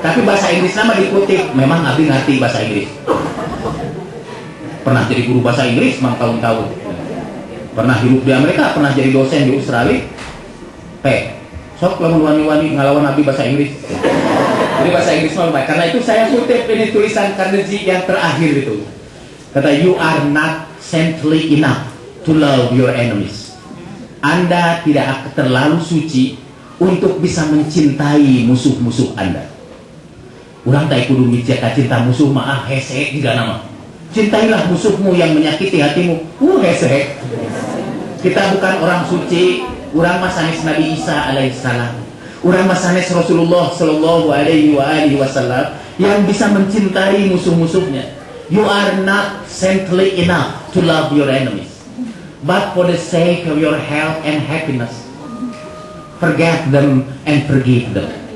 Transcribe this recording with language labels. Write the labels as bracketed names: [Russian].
[Indonesian] Tapi bahasa Inggris nama dikutip, memang [Sundanese] abi ngarti [Indonesian] bahasa Inggris. Pernah jadi guru bahasa Inggris mang tahun-tahun. Pernah hidup di Amerika, pernah jadi dosen di Australia. [Sundanese] Sok lamun wani-wani ngalawan abi [Indonesian] bahasa Inggris. Jadi bahasa Inggris mah lumayan. Karena itu saya kutip ini tulisan Carnegie yang terakhir itu. Kata, [English] you are not saintly enough to love your enemies. [Indonesian] Anda tidak terlalu suci untuk bisa mencintai musuh-musuh Anda. [Sundanese] Urang teh kudu micek cinta musuh mah hese juga nama. [Indonesian] Cintailah musuhmu yang menyakiti hatimu. [Sundanese] Hese. [Indonesian] Kita bukan orang suci. [Sundanese] Urang mah sanes Nabi Isa alaihissalam. Urang mah sanes Rasulullah sallallahu alaihi wasallam [Indonesian] yang bisa mencintai musuh-musuhnya. [English] You are not saintly enough to love your enemies, but for the sake of your health and happiness, forget them and forgive them.